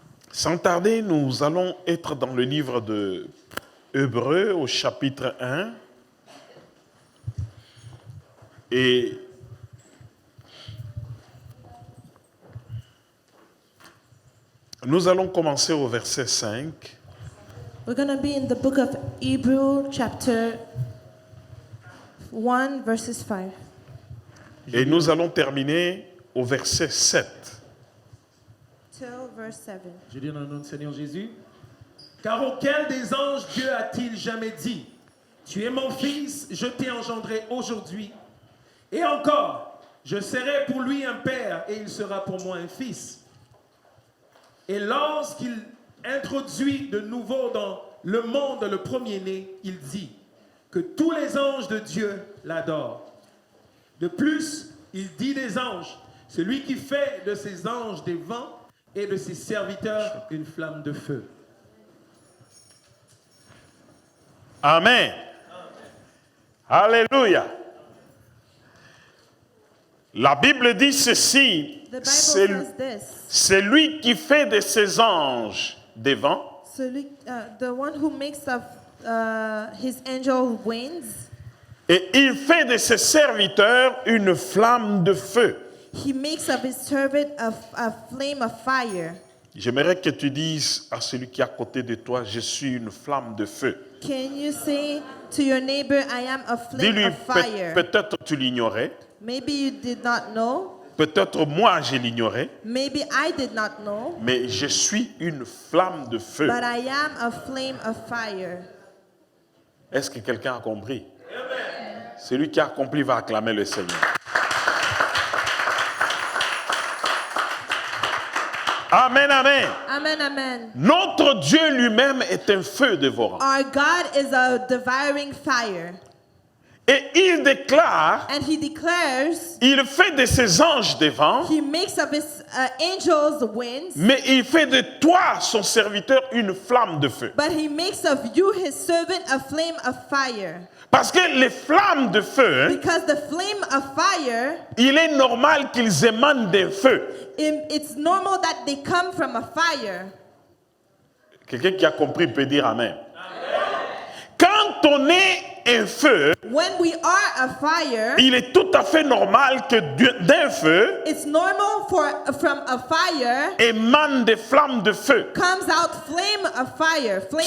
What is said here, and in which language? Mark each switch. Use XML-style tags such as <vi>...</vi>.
<fr>Sans tarder, nous allons être dans le livre de Hébreux au chapitre 1. Et nous allons commencer au verset 5.</fr> <en>We're going to be in the book of Hebrew, chapter 1, verses 5.</en> <fr>Et nous allons terminer au verset 7.</fr> <en>Till verse 7.</en> <fr>Je dis dans le nom du Seigneur Jésus. Car auquel des anges Dieu a-t-il jamais dit, tu es mon fils, je t'ai engendré aujourd'hui. Et encore, je serai pour lui un père et il sera pour moi un fils. Et lorsqu'il introduit de nouveau dans le monde le premier-né, il dit que tous les anges de Dieu l'adorent. De plus, il dit des anges, celui qui fait de ses anges des vents et de ses serviteurs une flamme de feu. Amen. Alléluia. La Bible dit ceci,</fr> <en>The Bible says this.</en> <fr>c'est lui qui fait de ses anges des vents</fr> <en>The one who makes of his angel winds,</en> <fr>et il fait de ses serviteurs une flamme de feu.</fr> <en>he makes of his servant a flame of fire.</en> <fr>J'aimerais que tu dises à celui qui est à côté de toi, je suis une flamme de feu.</fr> <en>Can you say to your neighbor, I am a flame</en> <fr>Dis-lui,</fr> <en>of fire?</en> <fr>peut-être tu l'ignorais,</fr> <en>Maybe you did not know.</en> <fr>peut-être moi je l'ignorais,</fr> <en>Maybe I did not know.</en> <fr>mais je suis une flamme de feu.</fr> <en>But I am a flame of fire.</en> <fr>Est-ce que quelqu'un a compris? Celui qui a compris va acclamer le Seigneur. Amen, amen. Amen, amen. Notre Dieu lui-même est un feu dévorant.</fr> <en>Our God is a devouring fire.</en> <fr>Et il déclare,</fr> <en>And he declares,</en> <fr>il fait de ses anges des vents,</fr> <en>he makes of his angels winds,</en> <fr>mais il fait de toi, son serviteur, une flamme de feu.</fr> <en>but he makes of you, his servant, a flame of fire.</en> <fr>Parce que les flammes de feu,</fr> <en>Because the flame of fire,</en> <fr>il est normal qu'ils émanent d'un feu.</fr> <en>it's normal that they come from a fire.</en> <fr>Quelqu'un qui a compris peut dire Amen. Quand on est un feu,</fr> <en>When we are a fire,</en> <fr>il est tout à fait normal que d'un feu</fr> <en>it's normal from a fire</en> <fr>émanent des flammes de feu.</fr> <en>comes out flame of fire. Flames</en>